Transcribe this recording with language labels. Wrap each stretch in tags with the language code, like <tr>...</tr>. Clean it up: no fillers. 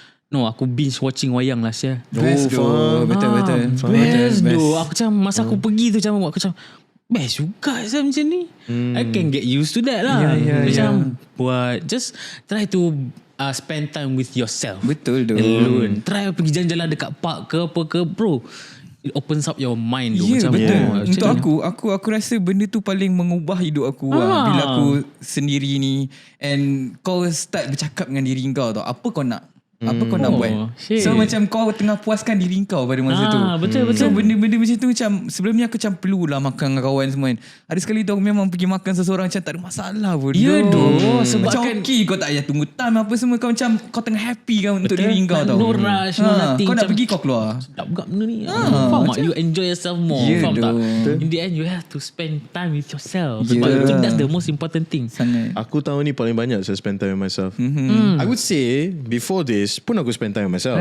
<en>No,</en> <ms>aku</ms> <en>binge watching wayang last year.</en> <ms>Best betul. Best doh. Aku macam masa aku pergi tu aku macam best juga macam ni.</ms> <en>I can get used to that lah.</en> <ms>Macam buat</ms> <en>just try to spend time with yourself.</en> <ms>Betul tu. Alone. Try pergi jalan-jalan dekat park ke apa ke bro.</ms> <en>It opens up your mind tu.</en> <ms>Macam untuk aku rasa benda tu paling mengubah hidup aku bila aku sendiri ni.</ms> <en>And</en> <ms>kau start bercakap dengan diri kau tau, apa kau nak, apa kau nak buat. So macam kau tengah puaskan diri kau pada masa tu. Betul. So benda-benda macam tu macam sebelum ni aku macam perlulah makan dengan kawan semua kan. Ada sekali tu aku memang pergi makan seseorang macam tak ada masalah pun. Sebab macam kan okay, kau tak payah tunggu time apa semua. Kau macam kau tengah happy kan untuk diri kau tau.</ms> <en>No rush, no nothing.</en> <ms>Kau nak pergi kau keluar. Sedap juga benda ni. Faham tak?</ms> <en>You enjoy yourself more.</en> <ms>Faham tak?</ms> <en>In the end you have to spend time with yourself.</en> <ms>Sebab</ms> <en>that's the most important thing.</en> <ms>Sangat. Aku tahun ni paling banyak saya</ms> <en>spend time with myself. I would say before this</en> <ms>pun aku</ms> <en>spend time with myself.</en>